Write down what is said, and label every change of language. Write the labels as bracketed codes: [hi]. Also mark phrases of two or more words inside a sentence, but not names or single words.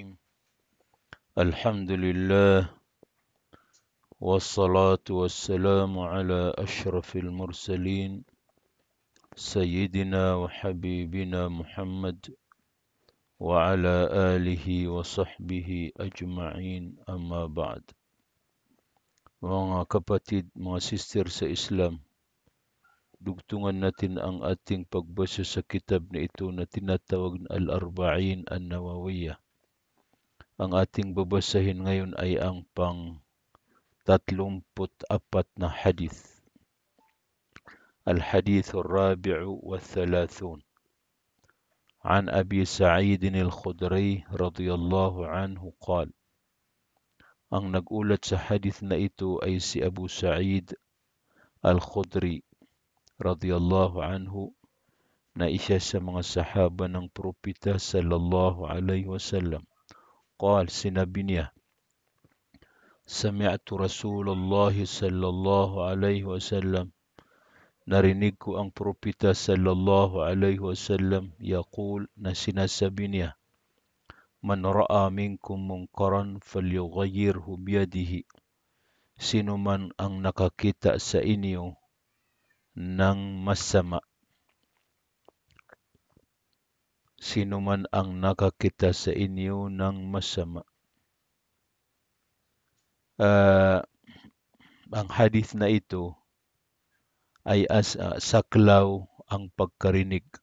[ar] الحمد لله والصلاة والسلام على أشرف المرسلين سيدنا وحبيبنا محمد وعلى آله وصحبه أجمعين. أما بعد. [tl] Mga kapatid, mga sister sa Islam, dugtungan natin ang ating pagbasa sa kitab na ito na tinatawag na Al-Arba'in An-Nawawiyah. Ang ating babasahin ngayon ay ang pang-34 na hadith. [ar] الحديث الرابع والثلاثون عن أبي سعيد الخدري رضي الله عنه قال. [tl] Ang nag-ulat sa hadith na ito ay si Abu Sa'id al-Khudri [ar] رضي الله عنه, [tl] na isa sa mga sahaba ng propeta [ar] صلى الله عليه وسلم. قال, [tl] sinabi niya, [ar] سمعت رسول الله صلى الله عليه وسلم, [tl] narinig ko ang propeta [ar] صلى الله عليه وسلم, [tl] yaqul, na sinasabi niya, [ar] من رأى منكم منكرا فليغيره بيده. [tl] Sino man ang nakakita sa inyo ng masama. Sino man ang nakakita sa inyo ng masama. Ang hadith na ito ay saklaw ang pagkarinig.